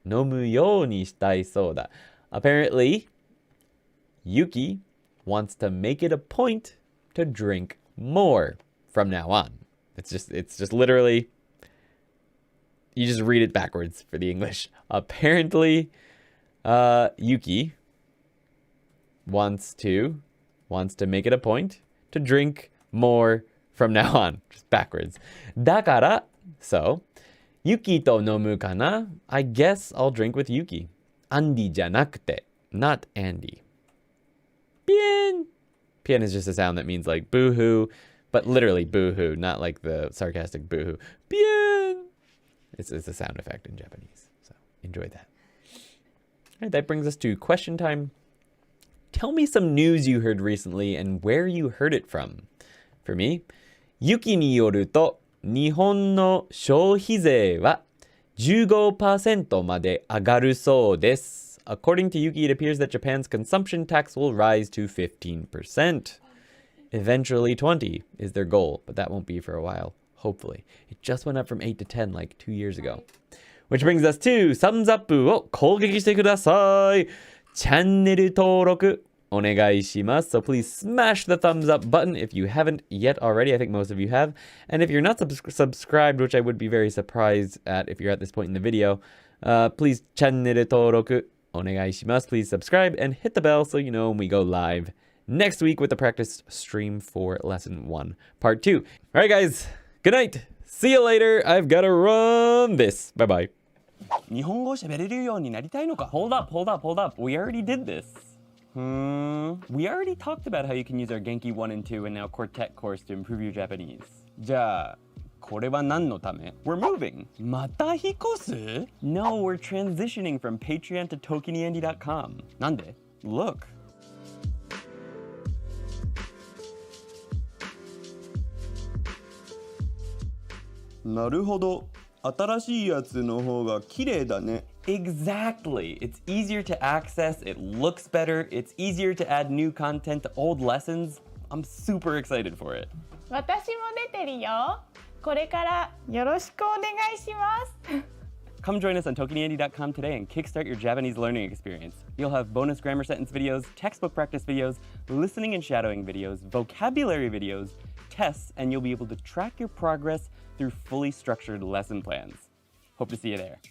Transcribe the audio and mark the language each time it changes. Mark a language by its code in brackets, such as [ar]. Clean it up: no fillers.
[ja] 飲むようにしたいそうだ。 [en] Apparently, Yuki wants to make it a point to drink more from now on. It's just literally, you just read it backwards for the English. Apparently, Yuki wants to make it a point to drink more from now on, just backwards. [ja] だから, so, Yuki to nomu kana? [en] I guess I'll drink with Yuki. Andy [ja] じゃなくて, [en] not Andy. Bien. Bien is just a sound that means like boo-hoo. But literally boo-hoo, not like the sarcastic boo-hoo. Bien! It's a sound effect in Japanese. So enjoy that. All right, that brings us to question time. Tell me some news you heard recently and where you heard it from. For me, [ja] 雪によると日本の消費税は 15% まで上がるそうです。 [en] According to Yuki, it appears that Japan's consumption tax will rise to 15%. Eventually 20 is their goal, but that won't be for a while, hopefully. It just went up from 8 to 10 like 2 years ago. Which brings us to thumbs up [ja] を攻撃してください。チャンネル登録お願いします。 [en] So please smash the thumbs up button if you haven't yet already. I think most of you have. And if you're not subscribed, which I would be very surprised at if you're at this point in the video, please [ja] チャンネル登録お願いします. [en] Please subscribe and hit the bell so you know when we go live next week with the practice stream for lesson 1, part 2. All right, guys. Good night. See you later. I've got to run this. Bye-bye. [ja] 日本語を喋れるようになりたいのか。 [en] Hold up. We already did this. We already talked about how you can use our Genki 1 and 2 and now Quartet course to improve your Japanese. [ja] じゃあこれは何のため？ [en] We're moving. [ja] また引っ越す？ [en] No, we're transitioning from Patreon to ToKiniAndy.com. [ja] なんで？ [en] Look. [ja] なるほど。新しいやつの方が綺麗だね。 [en] Exactly. It's easier to access, it looks better, it's easier to add new content to old lessons. I'm super excited for it. [ja] 私も出てるよ。これからよろしくお願いします。 [en] Come join us on ToKiniAndy.com today and kickstart your Japanese learning experience. You'll have bonus grammar sentence videos, textbook practice videos, listening and shadowing videos, vocabulary videos, tests, and you'll be able to track your progress through fully structured lesson plans. Hope to see you there.